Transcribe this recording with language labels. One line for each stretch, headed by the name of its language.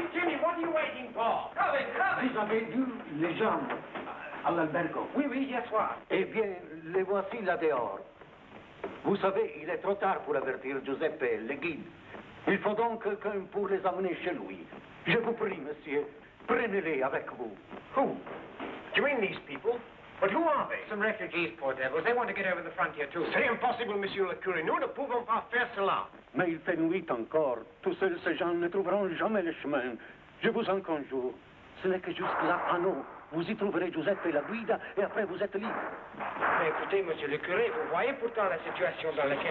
French: Vous avez vu les gens à l'albergo? Oui, oui, hier soir. Eh bien, les voici là dehors. Vous savez, il est trop tard pour avertir Giuseppe et le guide. Il faut donc quelqu'un pour les amener chez lui. Je vous prie, monsieur, prenez-les avec vous.
English: Who? Do you mean these people? But who are they? Some refugees, poor devils. They want to get over the frontier, too.
French: C'est impossible, monsieur le curé. Nous ne pouvons pas faire cela. Mais il fait nuit encore. Tous ces gens ne trouveront jamais le chemin. Je vous en conjure. Ce n'est que jusque-là, à nous. Vous y trouverez Giuseppe et la guida, et après vous êtes libre. Mais écoutez, monsieur le curé, vous voyez pourtant la situation dans laquelle...